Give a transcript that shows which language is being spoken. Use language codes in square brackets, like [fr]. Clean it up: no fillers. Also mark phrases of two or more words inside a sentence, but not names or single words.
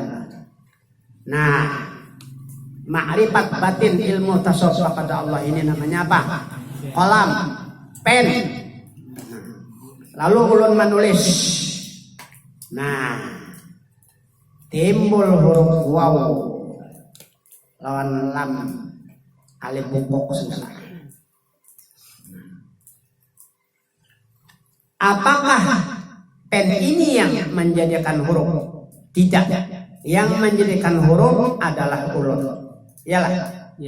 [id] Nah, ma'rifat batin ilmu tasawuf kepada Allah ini namanya apa? Qalam, pen. Lalu ulun menulis. Nah, timbul huruf waw lawan lam alif bungkuk segala. Apakah pen ini yang menjadikan huruf? Tidak. Yang menjadikan huruf adalah ulun. Iyalah. Ya.